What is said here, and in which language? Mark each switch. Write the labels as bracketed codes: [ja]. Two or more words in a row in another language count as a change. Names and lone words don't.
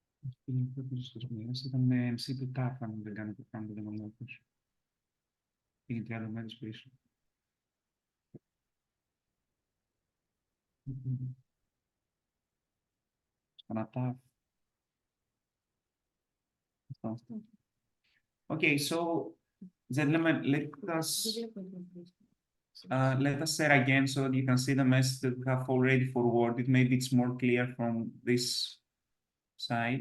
[el] Ήταν MC του TAF, αν δεν κάνω λάθος. Είναι 30 μέρες πίσω. Στον TAF. [en] Okay, so gentlemen, let us share again so that you can see the message that we have already forwarded. Maybe it's more clear from this side.